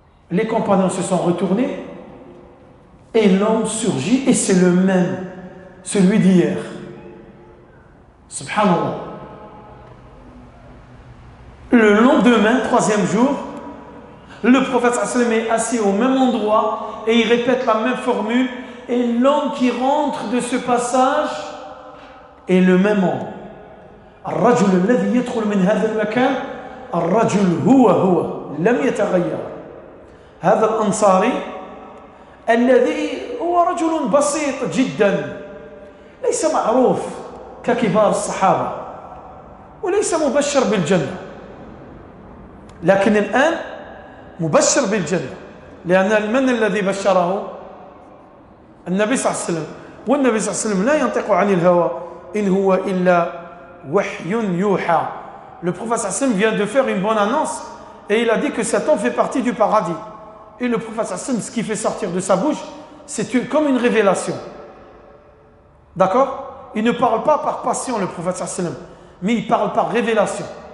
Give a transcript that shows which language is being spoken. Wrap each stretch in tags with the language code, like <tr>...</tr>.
<fr>Les compagnons se sont retournés et l'homme surgit et c'est le même, celui d'hier. Subhanallah. Le lendemain, troisième jour, le prophète sallallahu alayhi wa sallam est assis au même endroit et il répète la même formule et l'homme qui rentre de ce passage est le même homme.</fr> <ar>الرجل الذي يدخل من هذا المكان الرجل هو لم يتغير. هذا الأنصاري الذي هو رجل بسيط جدا ليس معروف ككبار الصحابة وليس مبشر بالجنة، لكن الآن مبشر بالجنة لأن من الذي بشره؟ النبي صلى الله عليه وسلم، والنبي صلى الله عليه وسلم لا ينطق عن الهوى إن هو إلا وحي يوحى.</ar> <fr>Le prophète sallallahu alayhi wa sallam vient de faire une bonne annonce et il a dit que cet homme fait partie du paradis. Et le prophète sallallahu alayhi wa sallam, ce qui fait sortir de sa bouche, c'est comme une révélation. D'accord? Il ne parle pas par passion, le prophète sallallahu alayhi wa sallam, mais il parle par révélation.</fr>